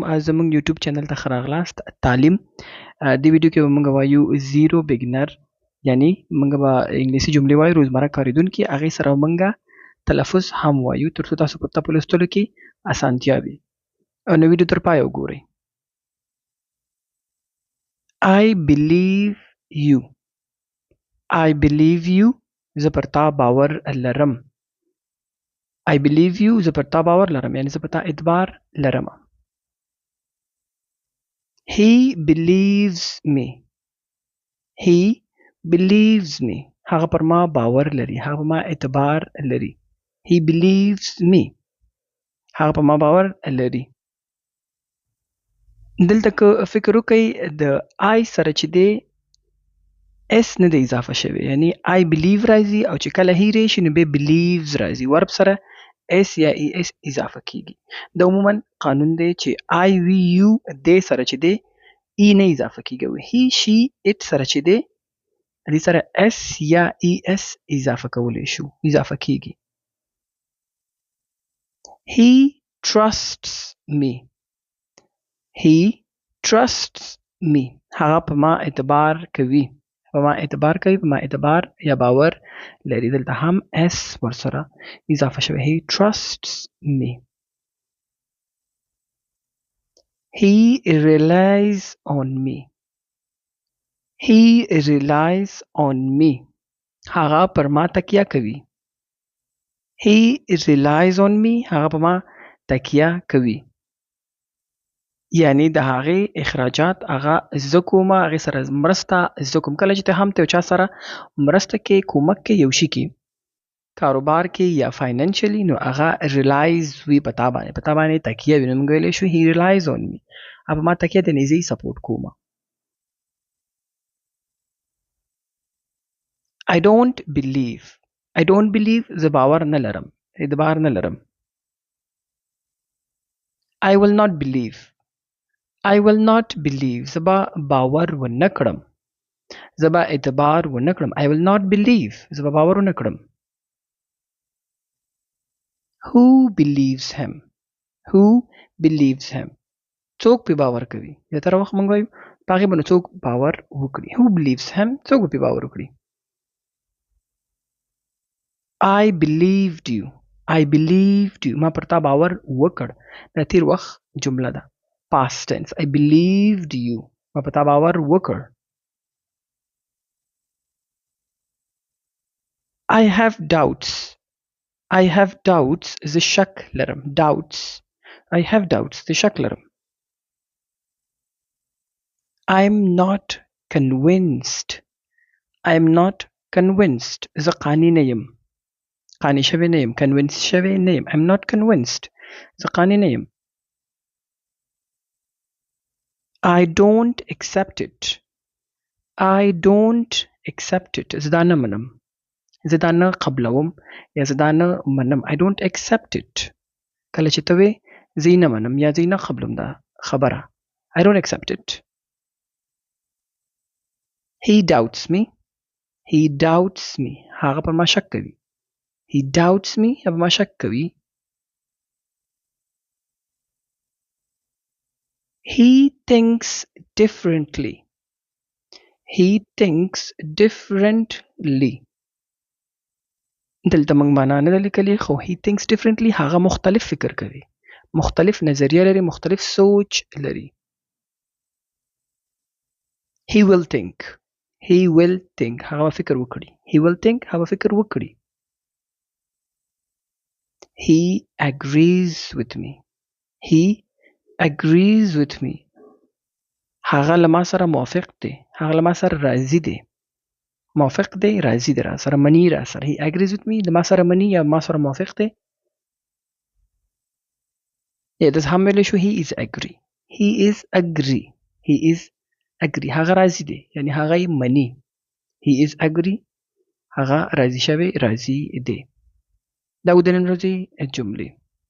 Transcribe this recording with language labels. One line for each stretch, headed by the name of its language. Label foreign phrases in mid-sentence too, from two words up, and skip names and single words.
Pashto: زموږ یوټیوب چینل ته ښه راغلاست. تعلیم دې ویډیو کې به موږ وایو زیرو بګنر، یعنی موږ به انګلیسي جملې وایو روزمره کارېدونکي، هغې سره به موږ تلفظ هم وایو تر څو تاسو ته په لوستلو کې اسانتیا وي. نو ویډیو تر پایه وګورئ.
English: I believe you. I believe you.
Pashto: زه پر تا باور لرم.
English: I believe you.
Pashto: زه پر تا باور لرم، یعنی زه په تا اعتبار لرم.
English: He believes me. He believes me.
Pashto: هغه پر ما باور لري. هغه پر ما اعتبار لري.
English: He believes me.
Pashto: هغه پر ما باور لري. دلته که فکر وکړئ د I سره چې دی اس نه دی اضافه شوی، یعنی
English: I believe
Pashto: راځي او چې کله he راشي نو بیا believes راځي. ورب سره اس یا ای اس اضافه کیږي. د عموما قانون دی چې
English: I we you
Pashto: دې سره چې دی ای نه اضافه کیږي.
English: he she it
Pashto: سره چې دی دې سره اس یا ای اس اضافه کولی شو، اضافه کیږي.
English: He trusts me. He trusts me.
Pashto: هغه په ما اعتبار کوي. په ما اعتبار کوي، په ما اعتبار یا باور لري. دلته هم اس ورسره اضافه شوی.
English: He trusts me. He relies on me. He relies on me.
Pashto: هغه پر ما تکیه کوي.
English: He relies on me.
Pashto: هغه په ما تکیه کوي. یعنی د هغې اخراجات هغه زه کومه، هغې سره مرسته زه کوم. کله چې ته هم ته یو چا سره مرسته کې، کومک کې، یو شي کې، کاروبار کې یا فاینانشلی، نو هغه ریلایز وي په تا باندې، په تا باندې تکیه وي. نو موږ ویلی شو
English: he relies on me.
Pashto: هغه په ما تکیه دی، یعنې زه یې سپورټ کومه.
English: I don't believe. I don't believe.
Pashto: زه باور نه لرم، اعتبار نه لرم.
English: I will not believe. I will not believe.
Pashto: زه به باور ونه کړم، زه به اعتبار ونه کړم.
English: I will not believe.
Pashto: زه به باور ونه کړم.
English: Who believes him? Who believes him?
Pashto: څوک پې باور کوي. زیاتره وخت موږ وایو په هغې باندې څوک باور وکړي.
English: Who believes him?
Pashto: څوک به پې باور وکړي.
English: I believed you. I believed you.
Pashto: ما پر تا باور وکړ. دا تیر وخت جمله ده.
English: Past tense. I believed you.
Pashto: ما په تا باور وکړ.
English: I have doubts. I have doubts.
Pashto: زه شک لرم.
English: Doubts. I have doubts.
Pashto: زه شک لرم.
English: I'm not convinced. I'm not convinced.
Pashto: زه قانع نه یم. قانع شوی نه یم. Convinced شوی نه یم.
English: I'm not convinced.
Pashto: زه قانع نه یم.
English: I don't accept it. I don't accept it.
Pashto: زه دا نه منم. زه دا نه قبلوم یا زه دا نه منم.
English: I don't accept it.
Pashto: کله چې ته وې زه یې نه منم یا زه یې نه قبلوم دا خبره.
English: I don't accept it. He doubts me. He doubts me.
Pashto: هغه پر ما شک کوي.
English: He doubts me.
Pashto: هغه پر ما شک کوي.
English: He thinks differently. He thinks differently.
Pashto: دلته موږ معنا نه ده لیکلې، خو
English: he thinks differently
Pashto: هغه مختلف فکر کوي، مختلف نظریه لري، مختلف سوچ لري.
English: He will think. He will think.
Pashto: هغه فکر وکړي.
English: He will think.
Pashto: هغه فکر وکړي.
English: He agrees with me. He agrees with me.
Pashto: هغه له ما سره موافق دی. هغه له ما سره راضي دی. موافق دی، راضي دی، را سره مني، را سره.
English: He agrees with me.
Pashto: له ما سره مني یا ما سره موافق دی. یا داسې هم ویلی شو
English: he is agree. He is agree. He is agree.
Pashto: هغه راضي دی، یعنی هغه یې مني.
English: He is agree.
Pashto: هغه راضي شوی، راضي دی. دا و د نن ورځې جملې.